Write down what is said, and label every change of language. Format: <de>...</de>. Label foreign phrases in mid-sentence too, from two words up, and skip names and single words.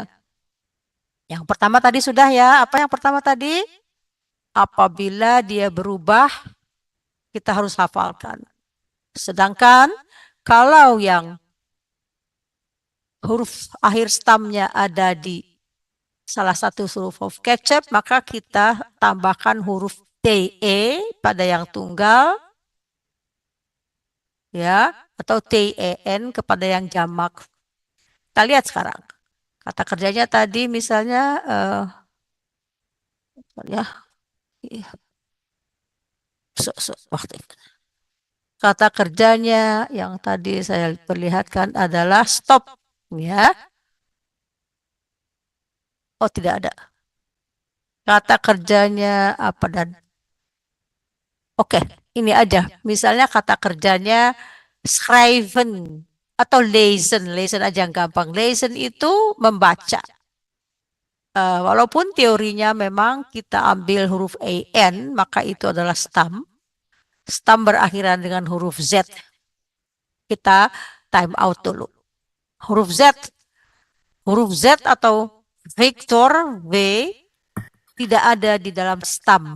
<id>Yang pertama tadi sudah ya. Apa yang pertama tadi? Apabila dia berubah, kita harus hafalkan. Sedangkan kalau yang huruf akhir stamnya ada di salah satu huruf of catch-up, maka kita tambahkan huruf TE pada yang tunggal, ya, atau TEN kepada yang jamak. Kita lihat sekarang. Kata kerjanya tadi misalnya, ya, waktu itu. Kata kerjanya yang tadi saya perlihatkan adalah stop, ya. Oh, tidak ada. Kata kerjanya apa dan oke, ini aja. Misalnya kata kerjanya schrijven atau lezen. Lezen aja yang gampang. Lezen itu membaca. Walaupun teorinya memang kita ambil huruf AN, maka itu adalah stam. Stam berakhiran dengan huruf Z. Kita</id> <en>time out</en> <id>dulu. Huruf Z atau Victor V tidak ada di dalam stam.</id>